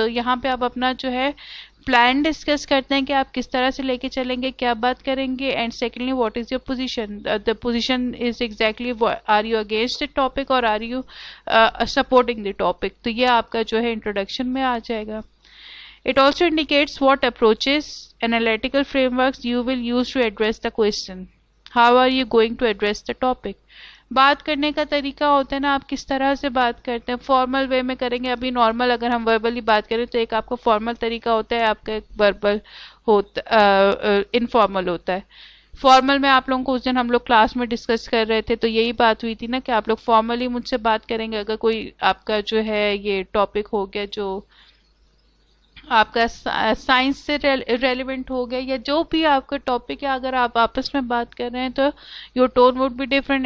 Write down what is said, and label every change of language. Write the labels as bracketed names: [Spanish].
[Hindi] तो यहाँ पे आप अपना जो है प्लान डिस्कस करते हैं कि आप किस तरह से लेके चलेंगे, क्या बात करेंगे, [English] And secondly what is your position. The position is exactly are you against the topic और are you supporting the topic. [Hindi] तो ये आपका जो है इंट्रोडक्शन में आ जाएगा. [English] It also indicates what approaches, analytical frameworks you will use to address the question. How are you going to address the topic? [Hindi] बात करने का तरीका होता है ना, आप किस तरह से बात करते हैं. फॉर्मल वे में करेंगे. अभी नॉर्मल अगर हम वर्बली बात करें तो एक आपका फॉर्मल तरीका होता है, आपका एक वर्बल होता इनफॉर्मल होता है. फॉर्मल में आप लोगों को उस दिन हम लोग क्लास में डिस्कस कर रहे थे तो यही बात हुई थी ना कि आप लोग फॉर्मली मुझसे बात करेंगे अगर कोई आपका जो है ये टॉपिक हो गया जो आपका साइंस से रेलिवेंट हो गया, या जो भी आपका टॉपिक है, अगर आप आपस में बात कर रहे हैं तो [English] Your tone would be different.